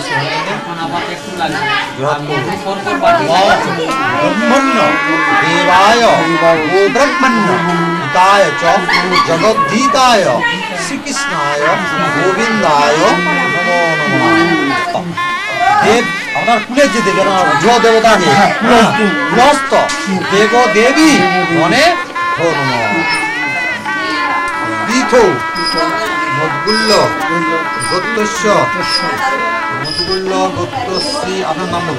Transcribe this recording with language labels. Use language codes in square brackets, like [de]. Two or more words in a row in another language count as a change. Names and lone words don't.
[sa] ब्रह्मण्य देवाय गोब्रह्मण्य हिताय च जगद्धीताय श्रीकृष्णाय गोविंदाय नमो नमः। [bn] देव আপনার কুলে যে দেবেন গ্রহ দেবতাকে গৃহস্থ দেব দেবী মনে পীঠ [sa] মদগুল্য গোত্রস্য মদগুল্য গোত্রশ্রী [bn] আপনার নাম বলুন